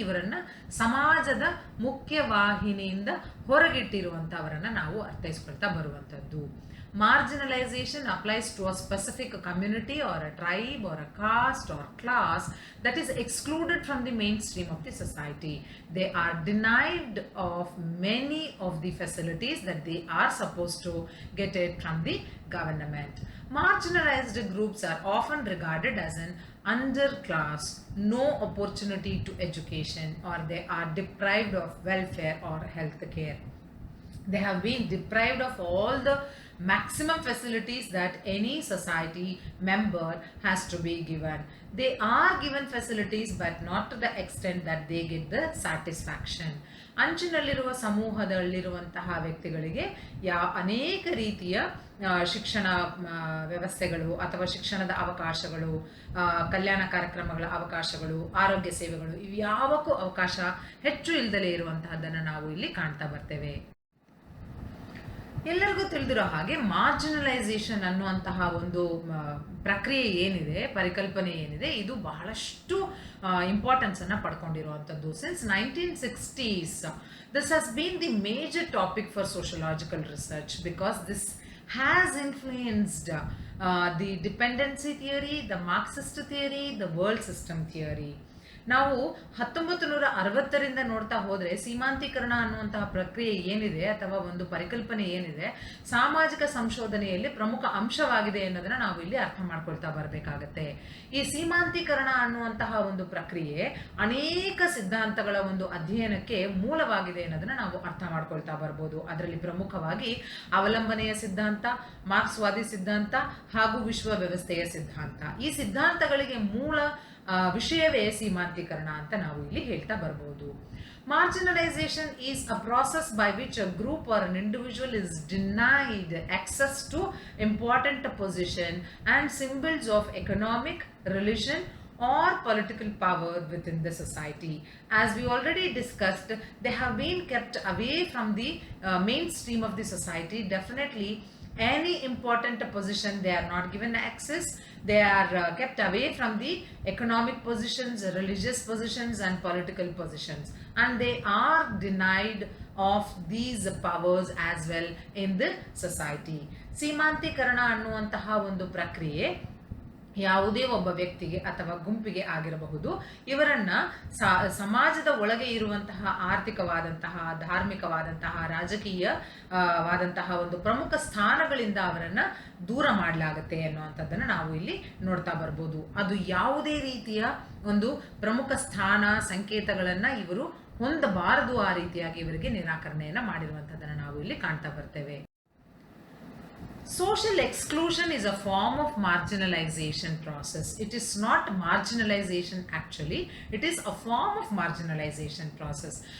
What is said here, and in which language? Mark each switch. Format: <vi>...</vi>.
<kn>ಇವರನ್ನ ಸಮಾಜದ ಮುಖ್ಯವಾಹಿನಿಯಿಂದ ಹೊರಗಿಟ್ಟಿರುವಂತಹವರನ್ನ ನಾವು ಅರ್ಥೈಸ್ಕೊಳ್ತಾ ಬರುವಂತದ್ದು.</kn> <en>Marginalization applies to a specific community or a tribe or a caste or class that is excluded from the mainstream of the society. They are denied of many of the facilities that they are supposed to get it from the government. Marginalized groups are often regarded as an underclass, no opportunity to education, or they are deprived of welfare or health care. They have been deprived of all the maximum facilities that any society member has to be given. They are given facilities but not to the extent that they get the satisfaction.</en> <kn>ಅಂಚಿನಲ್ಲಿರುವ ಸಮೂಹದಲ್ಲಿರುವಂತಹ ವ್ಯಕ್ತಿಗಳಿಗೆ ಅನೇಕ ರೀತಿಯ ಶಿಕ್ಷಣ ವ್ಯವಸ್ಥೆಗಳು ಅಥವಾ ಶಿಕ್ಷಣದ ಅವಕಾಶಗಳು, ಕಲ್ಯಾಣ ಕಾರ್ಯಕ್ರಮಗಳ ಅವಕಾಶಗಳು, ಆರೋಗ್ಯ ಸೇವೆಗಳು ಇವ್ಯಾವಕ್ಕೂ ಅವಕಾಶ ಹೆಚ್ಚು ಇಲ್ಲದಲೇ ಇರುವಂತಹದ್ದನ್ನು ನಾವು ಇಲ್ಲಿ ಕಾಣ್ತಾ ಬರ್ತೇವೆ. ಎಲ್ಲರಿಗೂ ತಿಳಿದಿರೋ ಹಾಗೆ ಮಾರ್ಜಿನಲೈಸೇಷನ್ ಅನ್ನುವಂತಹ ಒಂದು ಪ್ರಕ್ರಿಯೆ ಏನಿದೆ, ಪರಿಕಲ್ಪನೆ ಏನಿದೆ, ಇದು ಬಹಳಷ್ಟು ಇಂಪಾರ್ಟೆನ್ಸ್ ಅನ್ನ ಪಡ್ಕೊಂಡಿರುವಂಥದ್ದು.</kn> <en>Since 1960s, this has been the major topic for sociological research because this has influenced the dependency theory, the Marxist theory, the world system theory.</en> <kn>ನಾವು 1960ರಿಂದ ನೋಡ್ತಾ ಹೋದರೆ ಸೀಮಾಂತೀಕರಣ ಅನ್ನುವಂತಹ ಪ್ರಕ್ರಿಯೆ ಏನಿದೆ ಅಥವಾ ಒಂದು ಪರಿಕಲ್ಪನೆ ಏನಿದೆ ಸಾಮಾಜಿಕ ಸಂಶೋಧನೆಯಲ್ಲಿ ಪ್ರಮುಖ ಅಂಶವಾಗಿದೆ ಅನ್ನೋದನ್ನ ನಾವು ಇಲ್ಲಿ ಅರ್ಥ ಮಾಡ್ಕೊಳ್ತಾ ಬರಬೇಕಾಗತ್ತೆ. ಈ ಸೀಮಾಂತೀಕರಣ ಅನ್ನುವಂತಹ ಒಂದು ಪ್ರಕ್ರಿಯೆ ಅನೇಕ ಸಿದ್ಧಾಂತಗಳ ಒಂದು ಅಧ್ಯಯನಕ್ಕೆ ಮೂಲವಾಗಿದೆ ಅನ್ನೋದನ್ನ ನಾವು ಅರ್ಥ ಮಾಡ್ಕೊಳ್ತಾ ಬರ್ಬೋದು. ಅದರಲ್ಲಿ ಪ್ರಮುಖವಾಗಿ ಅವಲಂಬನೆಯ ಸಿದ್ಧಾಂತ, ಮಾರ್ಕ್ಸ್ವಾದಿ ಸಿದ್ಧಾಂತ ಹಾಗೂ ವಿಶ್ವ ವ್ಯವಸ್ಥೆಯ ಸಿದ್ಧಾಂತ. ಈ ಸಿದ್ಧಾಂತಗಳಿಗೆ ಮೂಲ ವಿಷಯವೇ ಸೀಮಾಂತೀಕರಣ ಅಂತ ನಾವು ಇಲ್ಲಿ ಹೇಳ್ತಾ ಬರ್ಬೋದು.</kn> <en>Marginalization is a process by which a group or an individual is denied access to important position and symbols of economic, religion or political power within the society. As we already discussed, they have been kept away from the mainstream of the society. Definitely any important position they are not given access. They are kept away from the economic positions, religious positions and political positions, and they are denied of these powers as well in the society.</en> <kn>ಸೀಮಾಂತೀಕರಣ ಅನ್ನುವಂತಹ ಒಂದು ಪ್ರಕ್ರಿಯೆ ಯಾವುದೇ ಒಬ್ಬ ವ್ಯಕ್ತಿಗೆ ಅಥವಾ ಗುಂಪಿಗೆ ಆಗಿರಬಹುದು. ಇವರನ್ನ ಸಮಾಜದ ಒಳಗೆ ಇರುವಂತಹ ಆರ್ಥಿಕವಾದಂತಹ, ಧಾರ್ಮಿಕವಾದಂತಹ, ರಾಜಕೀಯವಾದಂತಹ ಒಂದು ಪ್ರಮುಖ ಸ್ಥಾನಗಳಿಂದ ಅವರನ್ನ ದೂರ ಮಾಡಲಾಗುತ್ತೆ ಅನ್ನುವಂಥದ್ದನ್ನು ನಾವು ಇಲ್ಲಿ ನೋಡ್ತಾ ಬರ್ಬೋದು. ಅದು ಯಾವುದೇ ರೀತಿಯ ಒಂದು ಪ್ರಮುಖ ಸ್ಥಾನ ಸಂಕೇತಗಳನ್ನ ಇವರು ಹೊಂದಬಾರದು, ಆ ರೀತಿಯಾಗಿ ಇವರಿಗೆ ನಿರಾಕರಣೆಯನ್ನ ಮಾಡಿರುವಂಥದ್ದನ್ನು ನಾವು ಇಲ್ಲಿ ಕಾಣ್ತಾ ಬರ್ತೇವೆ.</kn> <en>Social exclusion is a form of marginalization process. It is not marginalization actually, it is a form of marginalization process.</en>